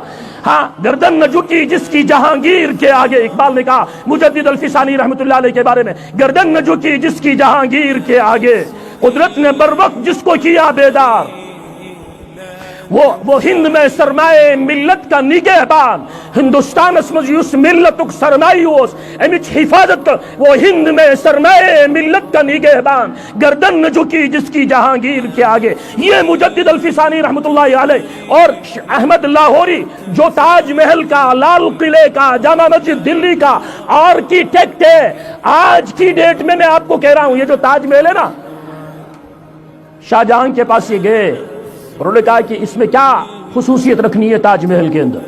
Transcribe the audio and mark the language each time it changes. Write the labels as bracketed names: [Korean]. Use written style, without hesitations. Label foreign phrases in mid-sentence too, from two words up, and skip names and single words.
[Urdu] ہاں، گردن نہ جھکی جس کی جہانگیر کے آگے، اقبال نے کہا مجدد الفسانی [Arabic] رحمت اللہ علیہ [Urdu] کے بارے میں، گردن نہ جھکی جس کی جہانگیر کے آگے، قدرت نے بر وقت جس کو کیا بیدار، وہ ہند میں سرمایہ ملت کا نگہبان، ہندوستان [Kashmiri] اس ملتک سرمایوس امچ حفاظت، [Urdu] وہ ہند میں سرمایہ ملت کا نگہبان، گردن نہ جھکی جس کی جہانگیر کے آگے۔ یہ مجدد الفسانی [Arabic] رحمت اللہ علیہ [Urdu] اور احمد لاہوری جو تاج محل کا، لال قلعے کا، جامع مسجد دلی کا آرکیٹیکٹ ہے، آج کی ڈیٹ میں آپ کو کہہ رہا ہوں، یہ جو تاج محل ہے نا، شاہ جہاں کے پاس یہ گئے، انہوں نے کہا کہ اس میں کیا خصوصیت رکھنی ہے تاج محل کے اندر؟